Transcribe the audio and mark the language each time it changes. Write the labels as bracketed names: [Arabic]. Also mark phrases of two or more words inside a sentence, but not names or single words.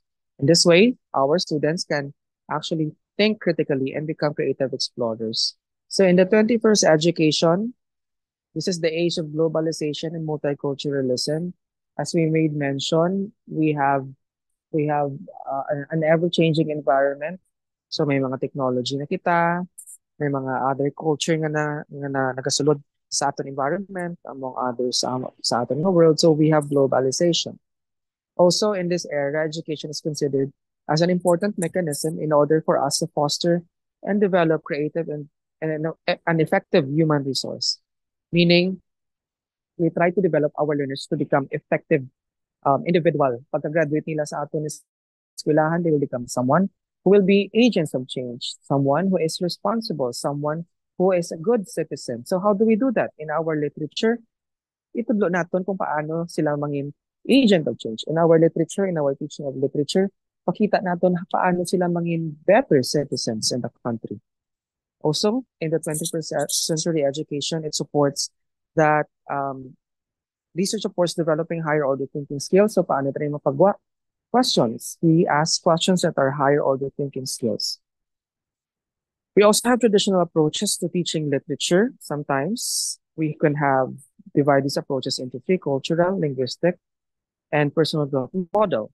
[English] In this way, our students can actually think critically and become creative explorers. So in the 21st education, this is the age of globalization and multiculturalism. As we made mention, we have an ever-changing environment. [Hiligaynon] So may mga technology na kita, may mga [English] other culture [Hiligaynon] nga na nagasulod sa aton environment, among others sa aton nga world. [English] So we have globalization. Also, in this era, education is considered as an important mechanism in order for us to foster and develop creative and an effective human resource. Meaning, we try to develop our learners to become effective individual. [Hiligaynon] Pagka-graduate nila sa aton eskwelahan, [English] they will become someone who will be agents of change, someone who is responsible, someone who is a good citizen. So how do we do that? In our literature, [Hiligaynon] itudlo naton kung paano sila mangin [English] agent of change. In our literature, in our teaching of literature, [Hiligaynon] pakita naton paano sila mangin [English] better citizens in the country. Also, in the 21st century education, it supports that research supports developing higher order thinking skills. [Hiligaynon] So paano tayo mapagwa? [English] Questions. We ask questions that are higher order thinking skills. We also have traditional approaches to teaching literature. Sometimes we can have divide these approaches into three: cultural, linguistic, and personal growth model.